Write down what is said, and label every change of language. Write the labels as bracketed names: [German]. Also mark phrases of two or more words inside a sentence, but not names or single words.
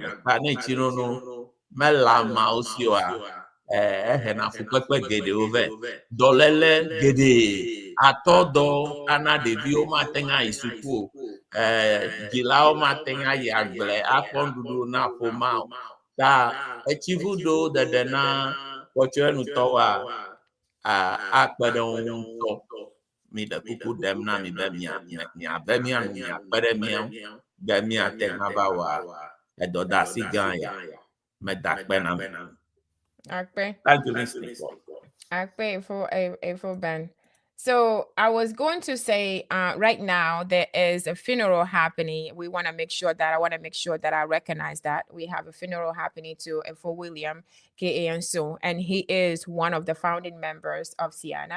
[Ewe] ta ne etsi nono mele ameawo si oa ehena fukpekpe geɖewo vɛ dɔléle geɖe atɔdɔ ana ɖeviwo mate ŋu ayi suku o dzilawo mate ŋu ayi agble akpɔ nuɖuɖu na ƒomea o ta etsivudo ɖeɖe na kpɔtɔenutɔwoa akpe ɖe wo ŋu ŋutɔ. Mi le kuku ɖem na mi be miave mia nu miakpe ɖe mia ŋu be miate ŋu ava wɔa edɔdeasi gã ya meda akpe na mi. Akpe. [English] Thank you, Mr. Paul. Akpe for Ben. So I was going to say, right now there is a funeral happening. I want to make sure that I recognize that we have a funeral happening to for William K. Anso, and he is one of the founding members of Siana.